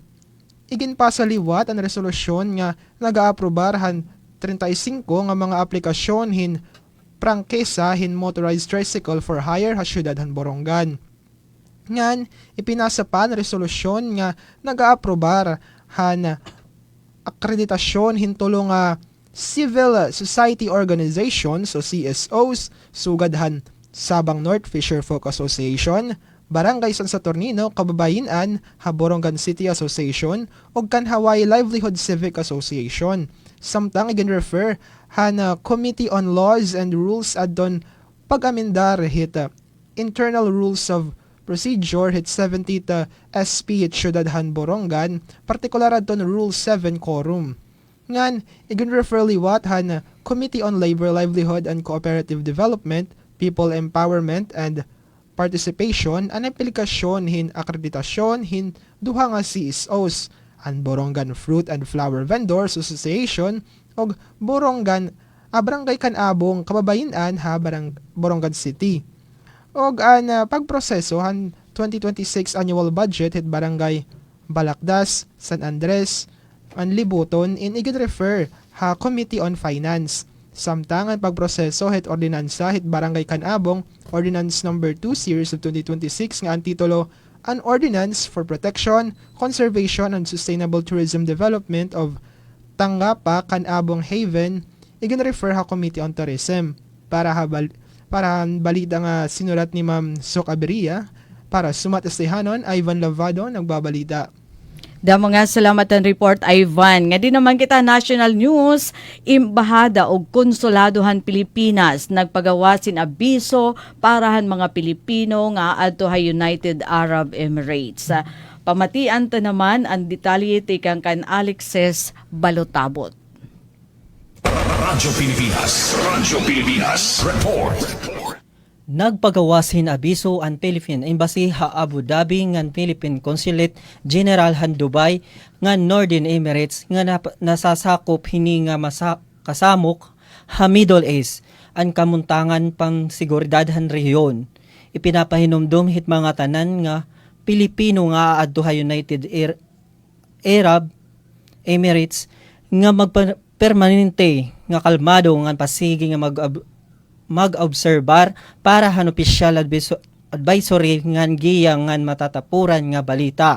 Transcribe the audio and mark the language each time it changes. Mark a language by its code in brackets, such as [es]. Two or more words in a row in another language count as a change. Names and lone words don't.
[war] Iginpasaliwat ang resolusyon nga nag-aaprobar han 35 nga mga aplikasyon hin prangkesa hin [en] motorized tricycle for hire [war] ha Syudad han Borongan. Ngan, ipinasa pa ang resolusyon nga nag-aaprobar han akreditasyon hin tulong [en] civil society organizations [war] o CSOs sugad han Sabang North Fisher Folk Association, Barangay San Saturnino, Kababayinan, Borongan City Association, o kan Hawaii Livelihood Civic Association. Samtang igin-refer han Committee on Laws and Rules adon pag-amendar hit Internal Rules of Procedure hit 70th SP hit Syudad han Borongan, partikular adon Rule 7 Quorum. Ngan, igin-refer liwat han Committee on Labor, Livelihood and Cooperative Development, People Empowerment and Participation ang aplikasyon hin akreditasyon hin duha nga CSOs ang Borongan Fruit and Flower Vendors Association o Borongan Barangay Kanabong Kababayinan ha Borongan City. O ang pagproseso han 2026 [en] annual budget [war] hit Barangay Balakdas, San Andres, ang Libuton in igin-refer ha Committee on Finance. Samtang ang pagproseso hit ordinansa hit Barangay Kanabong, Ordinance Number 2 Series of 2026 nga ang titulo An Ordinance for Protection, Conservation and Sustainable Tourism Development of Tangapa, Kanabong Haven, igin-refer ha Committee on Tourism para balita nga sinulat ni Ma'am Sok Aberia para sumatestihanon Ivan Lavado nagbabalita. Damo nga salamat ang report, Ivan. Nga di naman kita [en] national news, [war] Imbahada o Konsuladohan Pilipinas nagpagawasin abiso parahan mga Pilipino nga adto ha United Arab Emirates. Pamatian ta naman ang detalye tikang kan Alexis Balotabot. Radyo Pilipinas Report. Nagpagawasin abiso ang Philippine Embassy ha Abu Dhabi ngan Philippine Consulate General han Dubai ngan Northern Emirates nga nasasakop hini nga kasamok ha Middle East ang kamuntangan pang seguridad han rehiyon. Ipinapahinomdom hit mga tanan nga Pilipino nga adto ha United Arab Emirates nga magpermanente nga kalmado nga pasigi nga mag-obserbar para han opisyal advisory ngan giya ngan matatapuran nga balita.